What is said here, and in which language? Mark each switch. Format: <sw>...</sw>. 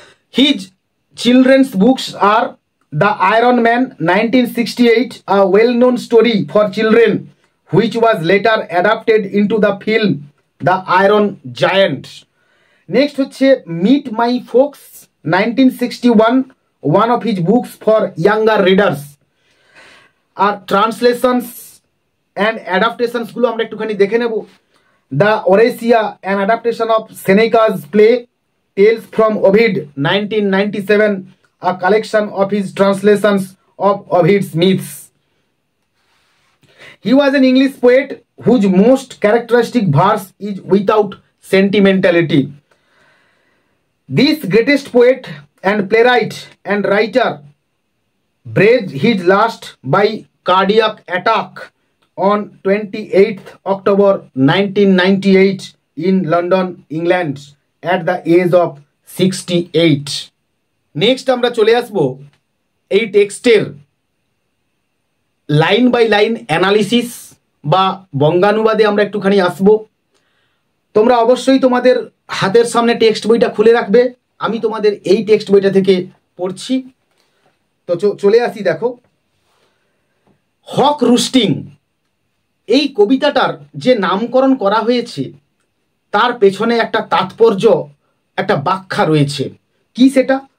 <en>His children's books are The Iron Man, 1968, a well-known story for children, which was later adapted into the film The Iron Giant. Next</en> <bn>হচ্ছে</bn> <en>Meet My Folks, 1961, one of his books for younger readers.</en> <bn>আর translations and অ্যাডাপ্টেশনসগুলো আমরা একটুখানি দেখে নেব।</bn> <en>The Oresteia, an adaptation of Seneca's play, tales from Ovid, 1997, a collection of his translations of Ovid's myths. He was an English poet whose most characteristic verse is without sentimentality. This greatest poet and playwright and writer breathed his last by cardiac attack on 28th October 1998 in London, England, at the age of 68.</en> <bn>Next আমরা চলে আসব এই টেক্সটের line by line analysis বা বঙ্গানুবাদে আমরা একটুখানি আসব। তোমরা অবশ্যই তোমাদের হাতের সামনে টেক্সট বইটা খুলে রাখবে। আমি তোমাদের এই টেক্সট বইটা থেকে পড়ছি। তো চলে আসি, দেখো, হক রুস্টিং এই কবিতাটার যে নামকরণ করা হয়েছে তার পেছনে একটা তাৎপর্য, একটা ব্যাখ্যা রয়েছে। কি সেটা?</bn>